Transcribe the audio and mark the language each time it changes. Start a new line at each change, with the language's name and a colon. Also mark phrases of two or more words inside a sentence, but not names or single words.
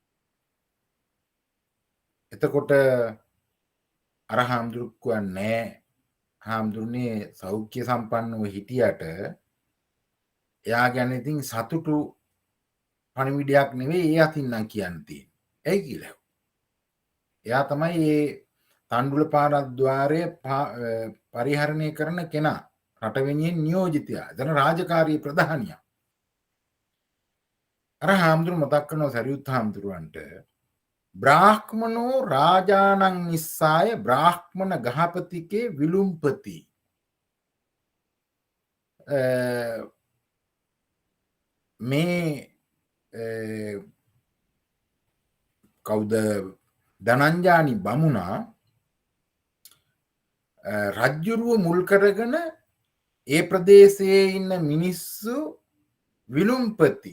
Sinhala: එතකොට අර හාමුදුරුවෝ කියන්නේ හාමුදුරනේ සෞඛ්‍ය සම්පන්නව හිටියට එයා ගැන ඉතින් සතුටු පණිවිඩයක් නෙවෙයි ඒ අතින් නම් කියන්නේ. ඇයි කියලා. එයා තමයි මේ තණ්ඩුල පාරද්වාරය පරිහරණය කරන කෙනා. රට වෙනුවෙන් නියෝජිතයා. එතන රාජකාරී ප්‍රධානියා. අර හාමුදුරුවෝ මතක් කරනවා සරියුත් හාමුදුරුවන්ට
Pali: බ්‍රාහ්මනෝ රාජානං නිස්සාය බ්‍රාහ්මණ ගහපතිකේ විලුම්පති.
Sinhala: මේ කවුද ධනංජානි බමුණා රජ්ජුරුව මුල් කරගෙන ඒ ප්‍රදේශයේ ඉන්න මිනිස්සු විලුම්පති.